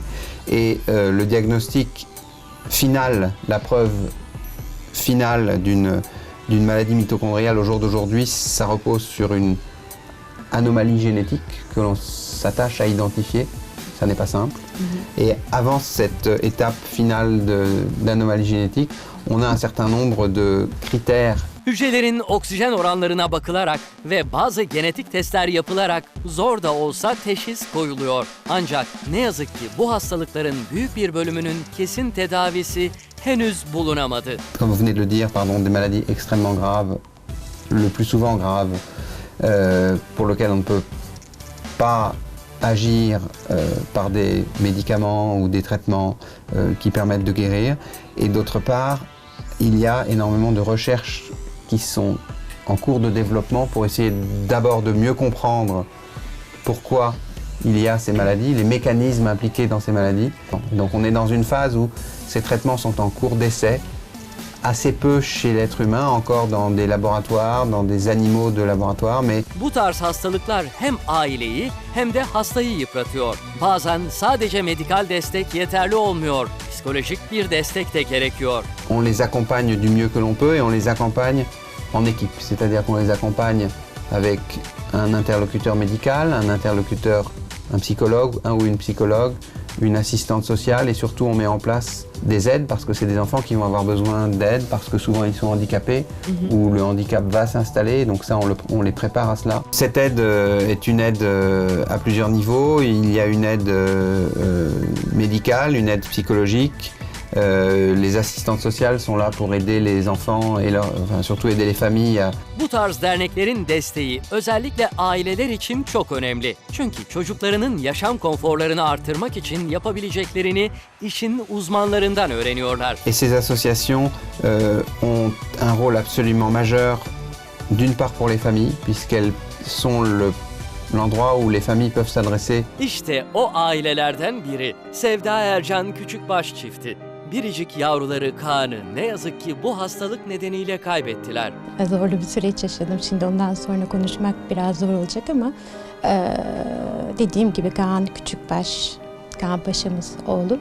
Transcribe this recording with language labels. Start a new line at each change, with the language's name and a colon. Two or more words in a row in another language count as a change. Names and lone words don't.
French: Et le diagnostic final, la preuve finale d'une maladie mitochondriale au jour d'aujourd'hui, ça repose sur une anomalie génétique que l'on s'attache à identifier. Ça n'est pas simple. Et avant cette étape finale d'anomalie génétique, on a un certain nombre de critères.
Turkish: Hücrelerin oksijen oranlarına bakılarak ve bazı genetik testler yapılarak zor da olsa teşhis koyuluyor. Ancak ne yazık ki bu hastalıkların büyük bir bölümünün kesin tedavisi henüz bulunamadı.
French: Comme vous venez de le dire, des maladies extrêmement graves, le plus souvent graves, pour lesquelles on ne peut pas agir par des médicaments ou des traitements qui permettent de guérir. Et d'autre part, il y a énormément de recherches qui sont en cours de développement pour essayer d'abord de mieux comprendre pourquoi il y a ces maladies, les mécanismes impliqués dans ces maladies. Donc on est dans une phase où ces traitements sont en cours d'essai, assez peu chez l'être humain, encore dans des laboratoires, dans des animaux de laboratoire, mais...
Turkish: Bu tarz hastalıklar hem aileyi hem de hastayı yıpratıyor. Bazen sadece medikal destek yeterli olmuyor. Psikolojik bir destek de gerekiyor.
French: On les accompagne du mieux que l'on peut et on les accompagne en équipe. C'est-à-dire qu'on les accompagne avec un interlocuteur médical, un psychologue, un ou une psychologue, une assistante sociale et surtout on met en place des aides parce que c'est des enfants qui vont avoir besoin d'aide parce que souvent ils sont handicapés ou le handicap va s'installer, donc ça on les prépare à cela. Cette aide est une aide à plusieurs niveaux. Il y a une aide médicale, une aide psychologique, Les assistantes sociales sont là pour aider les enfants et surtout aider les familles à...
Turkish: Bu tarz derneklerin desteği özellikle aileler için çok önemli. Çünkü çocuklarının yaşam konforlarını artırmak için yapabileceklerini işin uzmanlarından öğreniyorlar.
French: Et ces associations ont un rôle absolument majeur, d'une part pour les familles, puisqu'elles sont l'endroit où les familles peuvent s'adresser.
Turkish: İşte o ailelerden biri Sevda Ercan Küçükbaş çifti. Biricik yavruları Kaan'ı ne yazık ki bu hastalık nedeniyle kaybettiler. Zorlu bir süreç yaşadım. Şimdi ondan sonra konuşmak biraz zor olacak ama dediğim gibi Kaan Küçükbaş, Kaan Paşa'mız oğlu.